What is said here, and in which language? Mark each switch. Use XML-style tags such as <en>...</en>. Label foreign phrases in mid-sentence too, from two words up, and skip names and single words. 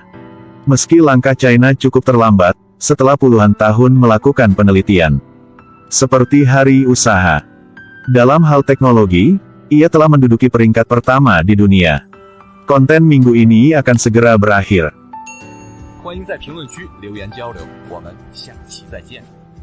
<id>Meski langkah China cukup terlambat, setelah puluhan tahun melakukan penelitian. Seperti hari usaha. Dalam hal teknologi, ia telah menduduki peringkat pertama di dunia. Konten minggu ini akan segera berakhir.</id> <zh>欢迎在评论区留言交流，我们下期再见。</zh>